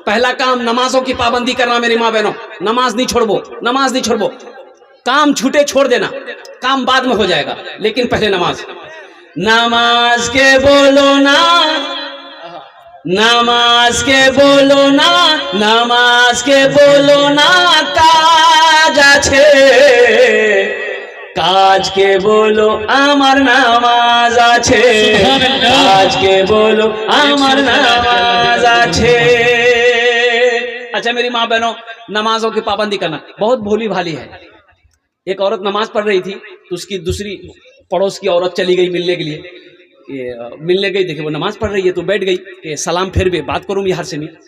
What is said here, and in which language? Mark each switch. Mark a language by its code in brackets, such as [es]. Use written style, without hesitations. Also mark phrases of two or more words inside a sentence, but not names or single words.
[ur] پہلا کام نمازوں کی پابندی کرنا میری ماں بہنوں. نماز نہیں چھوڑو، نماز نہیں چھوڑو. کام چھوٹے چھوڑ دینا، کام بعد میں ہو جائے گا، لیکن پہلے نماز. [bn] নামাজ কে বলো না, নামাজ কে বলো না, নামাজ কে বলো না কাজ আছে, কাজ কে বলো আমার নামাজ আছে, কাজ কে বলো আমার নামাজ আছে. [ur] اچھا میری ماں بہنوں، نمازوں کی پابندی کرنا. بہت بھولی بھالی ہے. ایک عورت نماز پڑھ رہی تھی تو اس کی دوسری پڑوس کی عورت چلی گئی ملنے کے لیے. ملنے گئی، دیکھے وہ نماز پڑھ رہی ہے تو بیٹھ گئی کہ سلام پھیر بھی بات کروں یہاں سے نہیں.